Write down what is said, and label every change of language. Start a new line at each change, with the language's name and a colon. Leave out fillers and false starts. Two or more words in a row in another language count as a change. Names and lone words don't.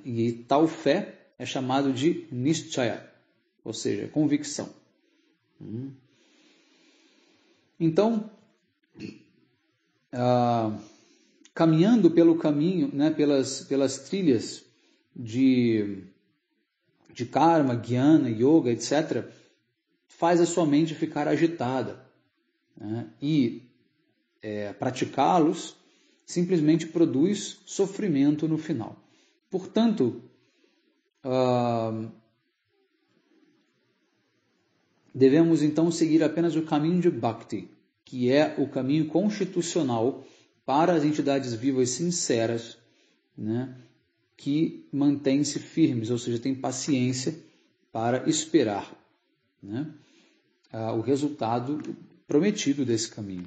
Portuguese: E tal fé é chamado de Nishchaya, ou seja, convicção. Então, caminhando pelo caminho, né, pelas trilhas de karma, jnana, yoga, etc., faz a sua mente ficar agitada. Né? E praticá-los simplesmente produz sofrimento no final. Portanto, devemos então seguir apenas o caminho de Bhakti, que é o caminho constitucional para as entidades vivas sinceras, né, que mantêm-se firmes, ou seja, têm paciência para esperar, né, o resultado prometido desse caminho.